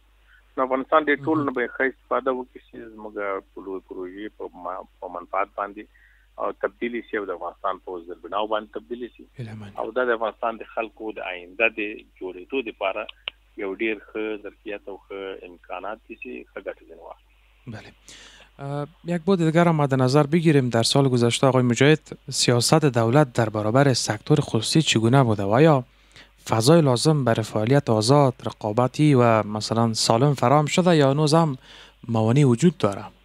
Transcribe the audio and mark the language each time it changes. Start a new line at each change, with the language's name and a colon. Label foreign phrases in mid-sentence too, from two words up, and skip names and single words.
Pashto: نو افغانستان د ټول نه به ښه استفاده وکړي چې موږ په لوی پروژې په منفعت باندې او تبدیلی شي او د افغانستان په وزر بناو باندې تبدیلی شي او د افغانستان د خلکو د آینده د جوړېدو لپاره یو ډیر ښه ظرفیت او ښه امکانات دي چې ښه ګټه ځنې واخلي. بله.
Persian: یک بود دیگر هم مد نظر بگیریم. در سال گذشته آقای مجاهد سیاست دولت در برابر سکتور خصوصی چگونه بوده و آیا فضای لازم برای فعالیت آزاد، رقابتی و مثلا سالم فراهم شده یا هنوز هم موانع وجود داره؟